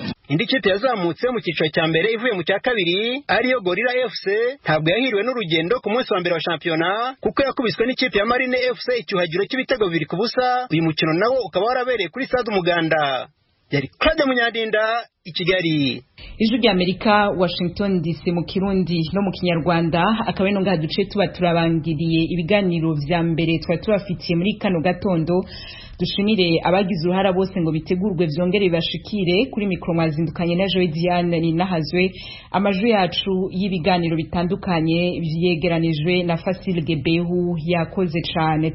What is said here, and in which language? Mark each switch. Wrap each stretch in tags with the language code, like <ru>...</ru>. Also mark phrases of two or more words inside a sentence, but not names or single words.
<rw>Indi kipe yazamutse mu cyiciro cya mbere ivuye mu cya kabiri ariyo Gorilla FC ntabwo yahiriwe n'urugendo ku munsi wa mbere wa shampiyona kuko yakubiswe n'ikipe ya Marine FC icyuhagiro cy'ibitego 2-0. Uyu mukino nawo ukaba warabereye kuri stade Umuganda. Yari Claude Munyadinda i Kigali. Ijwi rya Amerika, Washington DC mu Kirundi no mu Kinyarwanda.</rw> <rn>Akaba ino ngaha duce tuba turabangiriye ibiganiro vya mbere twari tubafitiye muri kano gatondo. Dushimire abagize uruhara bose ngo bitegurwe vyongere bashikire. Kuri mikro mwazindukanye na Joy Diane ni nahazwe. Amajwi yacu y'ibiganiro bitandukanye vyegeranijwe na Fasil Gebehu yakoze cane.</rn>